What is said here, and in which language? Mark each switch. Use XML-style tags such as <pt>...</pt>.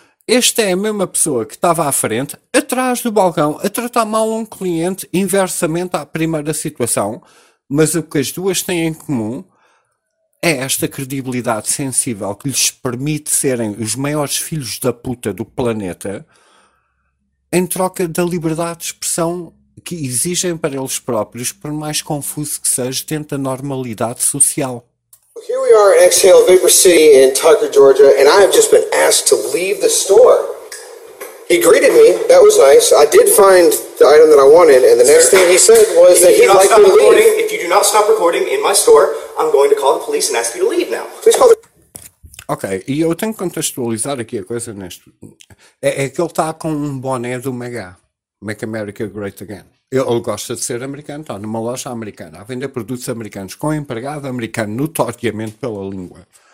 <pt>Esta é a mesma pessoa que estava à frente, atrás do balcão, a tratar mal um cliente, inversamente à primeira situação, mas o que as duas têm em comum é esta credibilidade sensível que lhes permite serem os maiores filhos da puta do planeta, em troca da liberdade de expressão que exigem para eles próprios, por mais confuso que seja, dentro da normalidade social.</pt> <en>Here we are at Exhale Vapor City in Tucker, Georgia, and I have just been asked to leave the store. He greeted me. That was nice. I did find the item that I wanted, and the next thing he said was that he'd like to leave. If you do not stop recording in my store, I'm going to call the police and ask you to leave now. Please call the...</en> <pt>Ok, e eu tenho que contextualizar aqui a coisa neste... É que ele está com um boné do Mega.</pt> <en>Make America Great Again.</en> <pt>Ele gosta de ser americano, está numa loja americana a vender produtos americanos com um empregado americano, notoriamente pela língua.</pt>